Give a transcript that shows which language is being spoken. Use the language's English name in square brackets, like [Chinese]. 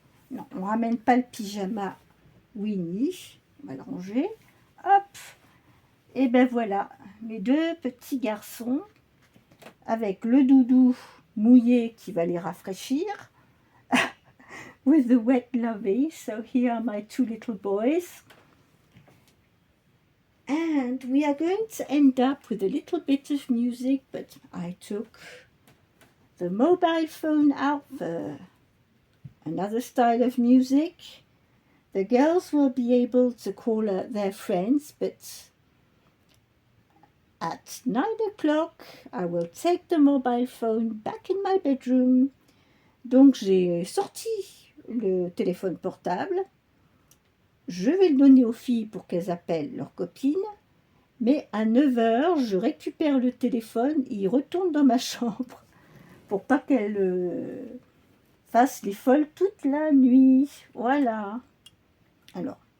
[French] Non, on ramène pas le pyjama Winnie. On va le ranger. Hop. Et ben voilà, mes deux petits garçons avec le doudou mouillé qui va les rafraîchir. [English] With the wet lovey. So here are my two little boys. And we are going to end up with a little bit of music, but I took the mobile phone out for another style of music. The girls will be able to call their friends, but at 9 o'clock, I will take the mobile phone back in my bedroom. [French] Donc j'ai sorti le téléphone portable. Je vais le donner aux filles pour qu'elles appellent leurs copines. Mais à 9 h, je récupère le téléphone et il retourne dans ma chambre pour pas qu'elles fassent les folles toute la nuit. Voilà. Alors.